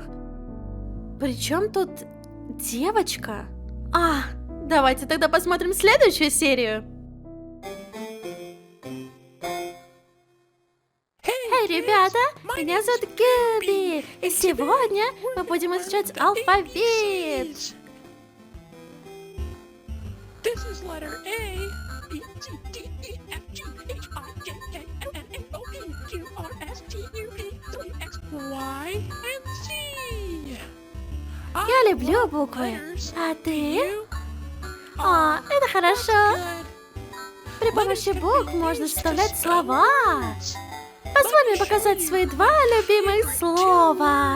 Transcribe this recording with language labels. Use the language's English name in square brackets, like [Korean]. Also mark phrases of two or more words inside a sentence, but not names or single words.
[Russian] Причем тут девочка? Давайте тогда посмотрим следующую серию. Эй, ребята, меня зовут Кьюби, и сегодня мы будем изучать алфавит. [English] This is letter A, B, C, D, E, F, G, H, I, J, K, L, M, N, O, P, Q, R, S, T, U, V, W, X, Y, and Z. [Russian] Я люблю буквы. А ты? Это хорошо. При помощи букв можно составлять слова. Позволь мне показать свои 2 любимых слова.